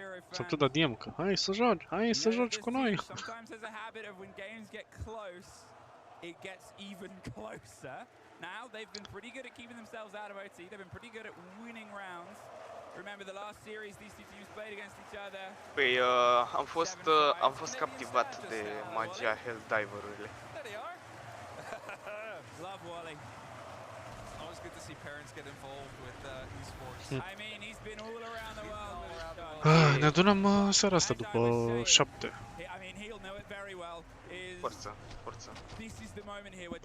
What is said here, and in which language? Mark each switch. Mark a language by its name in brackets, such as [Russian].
[Romanian] S-a putut da DM că hai să joci, hai să joci cu noi. [English] Sometimes there's a habit of when games get close, it gets even closer. Now they've been pretty good at keeping themselves out of OT. They've been pretty good at winning rounds. Remember the last series these two teams played against each other. [Romanian] Păi am fost captivat de magia Helldiver-urile. [English] Love Wally. Always good to see parents get involved with esports. I mean, he's been all around the world. [Romanian] Ne adunăm seara asta după 7. [English] I mean, he'll know it very well. [Romanian] Forța, forța. [English] This is the moment here where